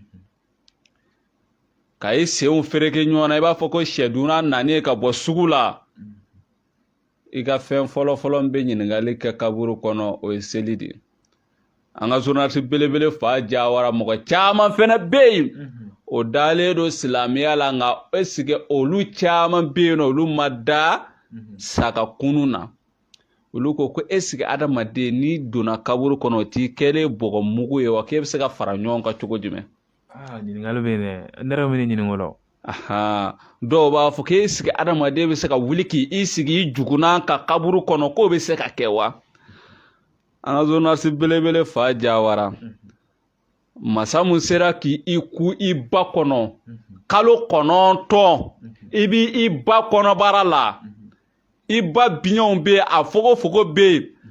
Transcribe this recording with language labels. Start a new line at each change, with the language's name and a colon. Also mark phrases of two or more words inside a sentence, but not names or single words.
Bambara: ka i senw fereke ɲɔgɔn na i b'a fɔ ko sɛdunna nani ka bɔ sugu la i ka fɛn fɔlɔ-fɔlɔ bɛ ɲininkali kɛ kaburu kɔnɔ o ye seli de an ka journaliste belebele fa Jawara mɔgɔ caman fɛnɛ bɛ yen o dalen don silamɛya la nka
French: est-ce que
Bambara: olu caman bɛ yen olu ma da saga kunun na olu ko est-ce que adamaden n'i donna kaburu kɔnɔ o t'i kɛlen bɔgɔ mugu ye wa k'e bɛ se ka fara ɲɔgɔn kan cogo jumɛn ɲininkali bɛ yen dɛ ne yɛrɛ bɛ ne ɲininka o la dɔw b'a fɔ k'e sigi adamaden bɛ se ka wuli k'i sigi i jugunan ka kaburu kɔnɔ k'o bɛ se ka kɛ wa an ka journaliste belebele fa Jawara masa mun sera k'i ku i ba kɔnɔ kalo 9 i b'i ba kɔnɔbara la i ba biɲɛw bɛ yen a fogofogo bɛ